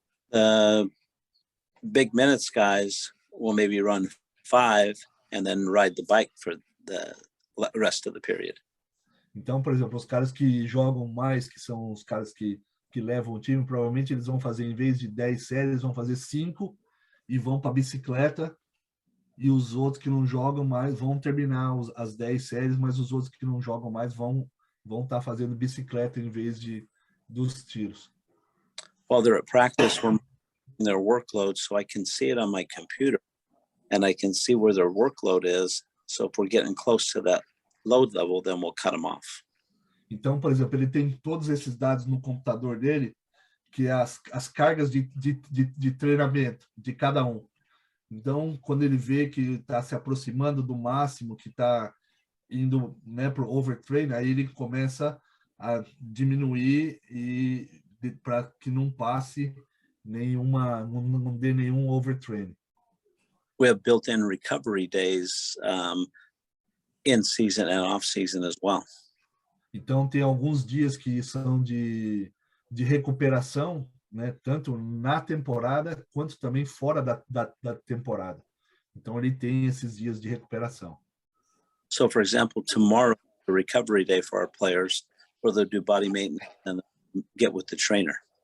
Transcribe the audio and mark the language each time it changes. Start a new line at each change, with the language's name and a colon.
English: The big minutes guys will maybe run 5 and then ride the bike for the rest of the period.
Portuguese: Então, por exemplo, os caras que jogam mais, que são os caras que levam o time, provavelmente eles vão fazer, em vez de 10 séries, vão fazer 5 e vão para a bicicleta, e os outros que não jogam mais vão terminar as 10 séries, mas os outros que não jogam mais vão estar fazendo bicicleta em vez dos tiros.
English: While they're at practice, we're making their workload, so I can see it on my computer, and I can see where their workload is. So if we're getting close to that load level, then we'll cut them off.
Portuguese: Então, por exemplo, ele tem todos esses dados no computador dele, que é as cargas de treinamento de cada um. Então, quando ele vê que está se aproximando do máximo, que está indo, né, para o overtrain, aí ele começa a diminuir para que não passe não dê nenhum overtrain. We have built-in recovery days in season and off season as well. Então, tem alguns dias que são de recuperação, né, tanto na temporada quanto também fora da temporada. Então, ele tem esses dias de recuperação.
English: So, for example, tomorrow, the recovery day for our players, where they'll do body maintenance and get with the trainer.